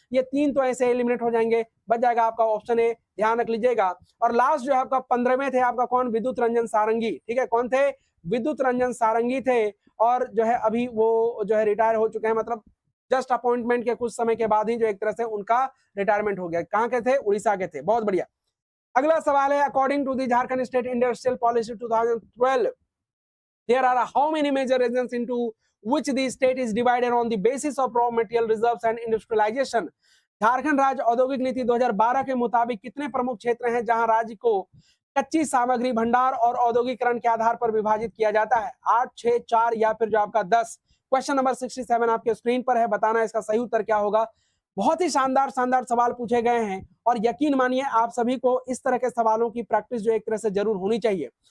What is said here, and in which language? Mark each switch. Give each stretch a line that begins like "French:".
Hindi: ये 3 तो ऐसे एलिमिनेट हो जाएंगे, बच जाएगा आपका ऑप्शन ए, ध्यान रख लीजिएगा। और लास्ट जो है आपका 15वें थे आपका कौन? विद्युत रंजन सारंगी। ठीक है, कौन थे? विद्युत रंजन सारंगी थे, और जो है अभी वो जो है रिटायर हो चुके हैं, मतलब जस्ट अपॉइंटमेंट के कुछ समय के बाद ही जो एक तरह से उनका रिटायरमेंट हो गया। कहां के थे? उड़ीसा के थे। बहुत बढ़िया। अगला सवाल है,
English: According to the Jharkhand state industrial policy 2012 there are how many major regions into which the state is divided on the basis of raw material reserves and industrialization?
Hindi: Jharkhand राज्य औद्योगिक नीति 2012 के मुताबिक कितने प्रमुख क्षेत्र हैं जहां राज्य को कच्ची सामग्री भंडार और औद्योगिकरण के आधार पर विभाजित किया जाता है? 8, 6, 4 या फिर जो आपका 10? क्वेश्चन नंबर 67 आपके स्क्रीन पर है, बताना इसका सही उत्तर क्या होगा। बहुत ही शानदार शानदार सवाल पूछे गए हैं, और यकीन मानिए आप सभी को इस तरह के सवालों की प्रैक्टिस जो एक तरह से जरूर होनी चाहिए।